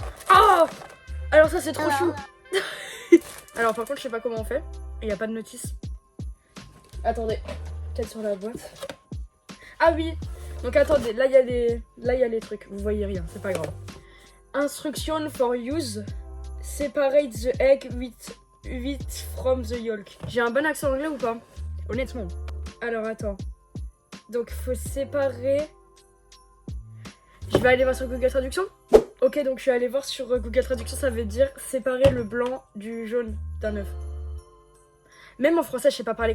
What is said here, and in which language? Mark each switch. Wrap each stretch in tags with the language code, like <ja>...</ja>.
<fr>Oh, alors ça c'est trop chou. Alors par contre je sais pas comment on fait. Il n'y a pas de notice. Attendez, peut-être sur la boîte. Ah oui. Donc attendez, là il y a les trucs. Vous voyez rien, c'est pas grave.</fr> <en>Instruction for use. Separate the egg with from the yolk.</en> <fr>J'ai un bon accent anglais ou pas? Honnêtement. Alors attends. Donc faut séparer. Je vais aller voir sur Google Traduction. Ok, donc je suis allée voir sur Google Traduction, ça veut dire séparer le blanc du jaune d'un œuf. Même en français, je sais pas parler.</fr>